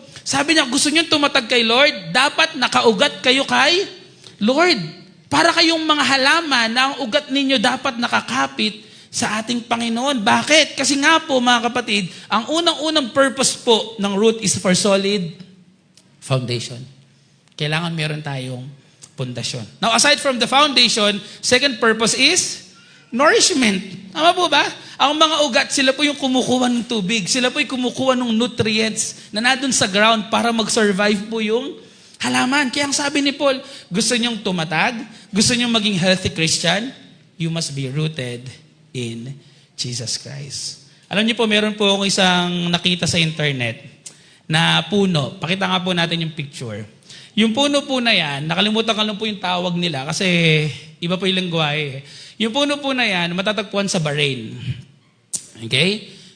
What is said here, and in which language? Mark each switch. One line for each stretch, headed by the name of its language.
Filipino: Sabi niya, gusto niyo tumatag kay Lord, dapat nakaugat kayo kay Lord. Para kayong mga halaman na ang ugat ninyo dapat nakakapit sa ating Panginoon. Bakit? Kasi nga po mga kapatid, ang unang-unang purpose po ng root
English: is for solid foundation.
Filipino: Kailangan meron tayong pundasyon.
English: Now aside from the foundation, second purpose is nourishment.
Filipino: Tama po ba? Ang mga ugat, sila po yung kumukuha ng tubig. Sila po yung kumukuha ng nutrients na nandun sa ground para mag-survive po yung halaman. Kaya ang sabi ni Paul, gusto niyong tumatag? Gusto niyong maging
English: healthy Christian? You must be rooted in Jesus Christ.
Filipino: Alam niyo po, meron po akong isang nakita sa internet na puno. Pakita nga po natin yung picture. Yung puno po na yan, nakalimutan ko lang po yung tawag nila kasi iba po yung lengguwahe. Yung puno po na yan, matatagpuan sa Bahrain. Okay?